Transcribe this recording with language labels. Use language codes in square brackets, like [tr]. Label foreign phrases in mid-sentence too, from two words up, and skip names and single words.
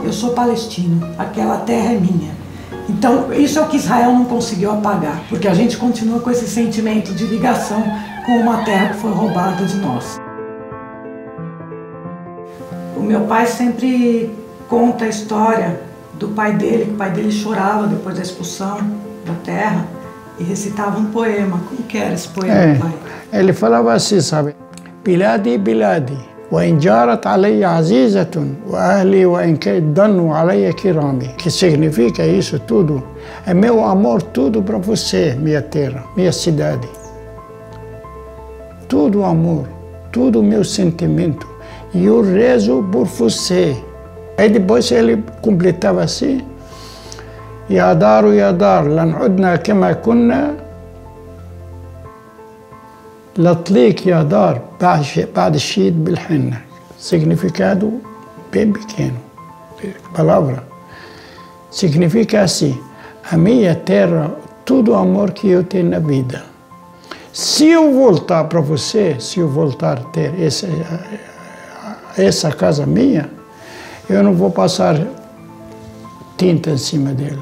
[pt] Eu sou palestino, aquela terra é minha. Então isso é o que Israel não conseguiu apagar, porque a gente continua com esse sentimento de ligação com uma terra que foi roubada de nós. O meu pai sempre conta a história do pai dele, que o pai dele chorava depois da expulsão da terra e recitava um poema. Como que era esse poema, pai? Ele falava assim, sabe? [ar] بلادي بلادي وإن جارت علي عزيزة وأهلي وإن ضنوا علي كرام. [pt] Que significa isso tudo? É meu amor tudo para você, minha terra, minha cidade. Tudo amor, tudo meu sentimento. E eu rezo por você. Aí depois ele completava assim: [ar] يا دار يا دار لن عدنا كما كنا لأطليك يا دار بعد شيد بالحنة. [pt] Significado bem pequeno, palavra. Significa assim: a minha terra, todo o amor que eu tenho na vida. Se eu voltar para você, se eu voltar a ter essa casa minha, eu não vou passar tinta em cima dela.